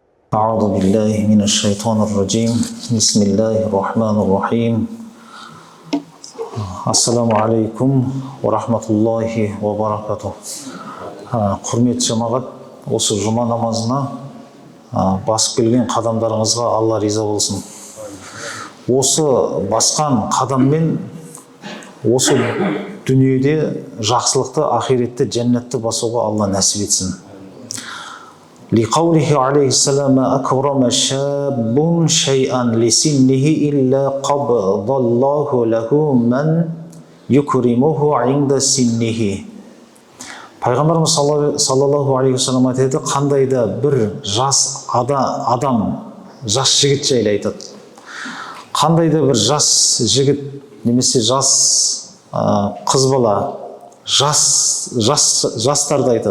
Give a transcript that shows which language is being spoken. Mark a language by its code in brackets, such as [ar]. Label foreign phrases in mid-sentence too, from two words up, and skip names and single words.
[ar] أعوذ بالله من الشيطان الرجيم بسم الله الرحمن الرحيم السلام عليكم ورحمة الله وبركاته. [kk] Құрметті жамағат, осы жұма намазына басып келген қадамдарыңызға Алла риза болсын. Осы басқан қадаммен осы дүниеде жақсылықты, ақиретте, жәннатты басуға Алла нәсіп етсін. [ar] لقوله عليه السلام أكرم شاب شيئا لسنه إلا قبض الله له من يكرمه عند سنه. [kk] Пайғамбарымыз [ar] صلى الله عليه وسلم [kk] айтады, қандай да бір жас адам, жас жігіт жайлы айтады. Қандай да бір жас жігіт немесе жас қыз бала, жастарды айтады.